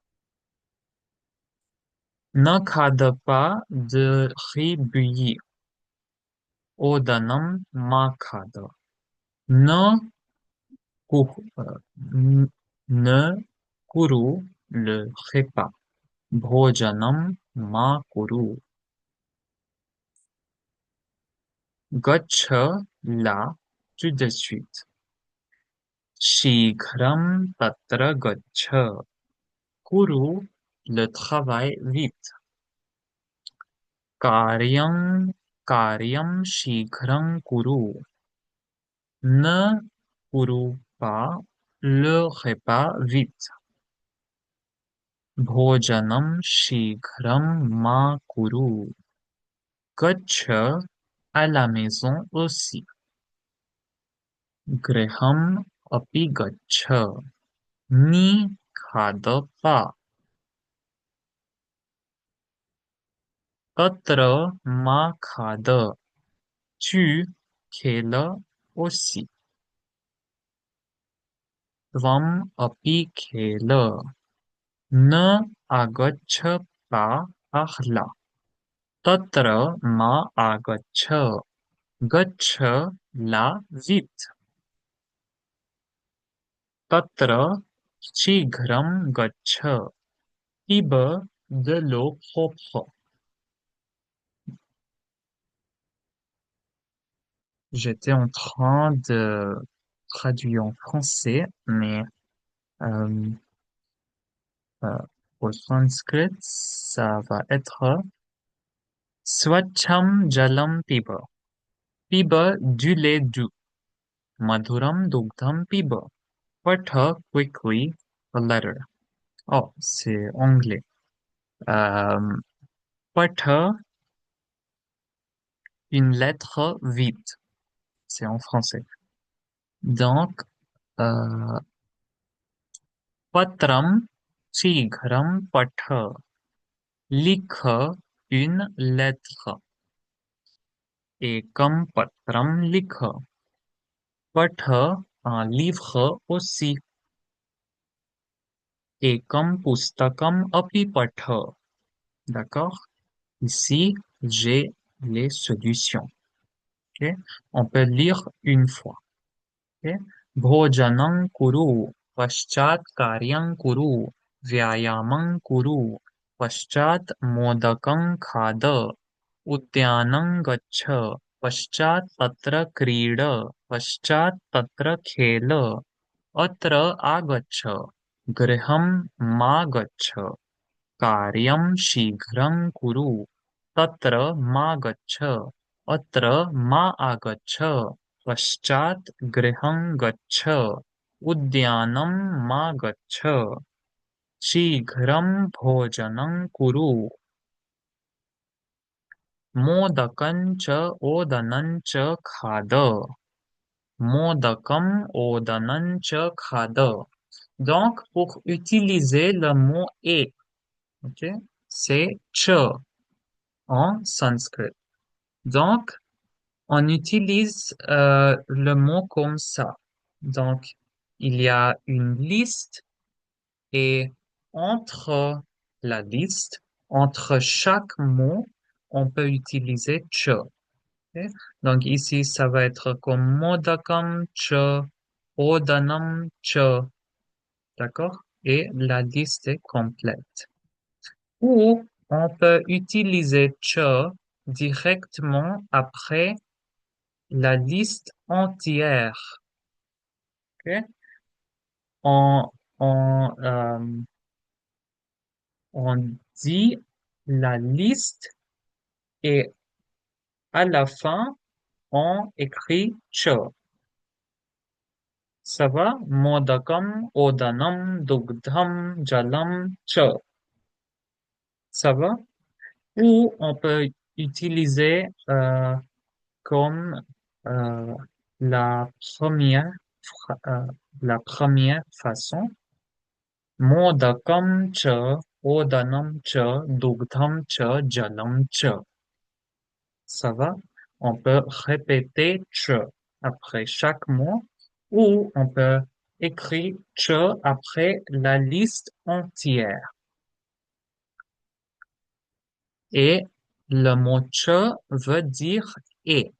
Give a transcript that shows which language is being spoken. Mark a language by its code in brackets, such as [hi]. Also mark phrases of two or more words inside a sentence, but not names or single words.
[fr] Ne crade pas de riz bouilli. [sa] Odanam makhada. [fr] Ne, ne kuru le repas. [sa] Bhojanam ma kuru. Gaccha [fr] là tout de suite. [sa] Shighram tatra gaccha. [fr] Kuru le travail vite. [sa] Karyam karyam shighram kuru. [fr] Ne kuru pas le repas vite. [sa] Bhojanam shighram ma kuru. [fr] Gaccha à la maison aussi. [sa] Graham api gaccha. Ni khada pa. Tatra ma khada. [fr] Tu khela aussi. [sa] Tvam api khela. [fr] Ne agaccha pa ahla. [sa] Tatra ma agaccha. [fr] Gaccha la vite. [sa] Tatra shighram gaccha. [fr] Pibe de l'eau propre. J'étais en train de traduire en français, mais euh, euh, au sanskrit, ça va être [sa] Swacham jalam piba. [fr] Piba du lait doux. [sa] Madhuram dugdham piba. [en] Patha quickly a letter. [fr] Oh, c'est anglais. Euh, Patha une lettre vite. C'est en français. Donc, [sa] euh, patram shighram patha. [fr] Likh une lettre. [sa] Ekam patram likh. [fr] Path un livre aussi. [sa] Ekam pustakam api patha. [fr] D'accord? Ici, j'ai les solutions. Ok? On peut lire une fois. Ok? [sa] Bhojanam kuru. Paschat karyam kuru. Vyayamam kuru. Paschat modakam khada. उद्यानं गच्छ पश्चात् तत्र क्रीड पश्चात् तत्र खेल अत्र आगच्छ गृहं मा गच्छ कार्यं शीघ्रं कुरु तत्र मा गच्छ अत्र मा आगच्छ पश्चात् गृहं गच्छ उद्यानं मा गच्छ शीघ्रं भोजनं कुरु मोदकं च ओदनं च खाद मोदकम ओदनं च खाद. [fr] Donc, pour utiliser le mot et, ok, c'est ch en sanskrit. Donc, on utilise le mot comme ça. Donc, il y a une liste et entre la liste, entre chaque mot, on peut utiliser ch. Ok. Donc ici, ça va être comme [sa] modakam cha. odanam cha, [fr] d'accord? Et la liste est complète. Ou on peut utiliser cha directement après la liste entière. Ok. On, on, on dit la liste et à la fin, on écrit cha. Ça va? [sa] Modakam, odanam, dugdham, jalam, cha. [fr] Ça va? Ou on peut utiliser comme euh, la première, euh, la première façon. [sa] Modakam cha, odanam cha, dugdham cha, jalam cha. [fr] Ça va? On peut répéter cha après chaque mot ou on peut écrire cha après la liste entière. Et le mot cha veut dire et.